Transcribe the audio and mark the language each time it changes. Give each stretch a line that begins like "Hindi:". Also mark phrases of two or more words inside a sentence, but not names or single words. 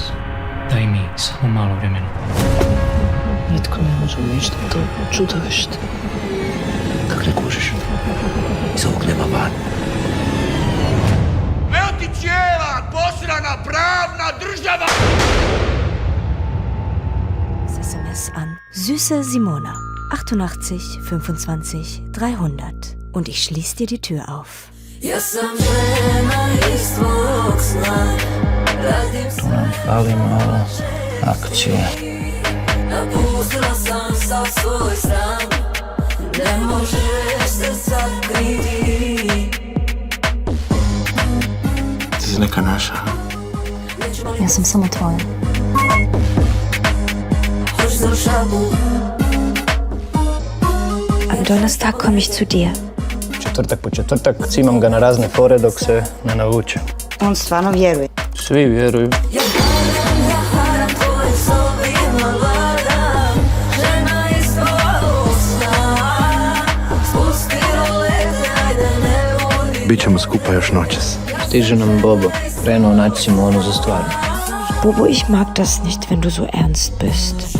Croatian: Daj mi samo malo vremena. Nitko ne može ništa, to čudovište. Kako ne kužiš? Iz ovog nema van. Evo ti cijela posrana pravna država!
German: SMS an Süße Simona 88 25 300 und ich schließe dir die Tür auf.
Croatian: Tu nam fali malo akcije. Napustila sam sav svoj sram, ne možeš se sakriti. Ti si neka naša. Ja sam samo tvoja.
German: Am Donnerstag komme ich zu dir.
Croatian: Četvrtak po četvrtak cimam ga na razne fore dok se ne navuče. On stvarno vjeruje. Svi vjeruju. Bićemo skupa još noćas. Stiže nam Bobo. Krenuo naći Simonu za stvarno.
German: Bobo, ich mag das nicht, wenn du so ernst bist.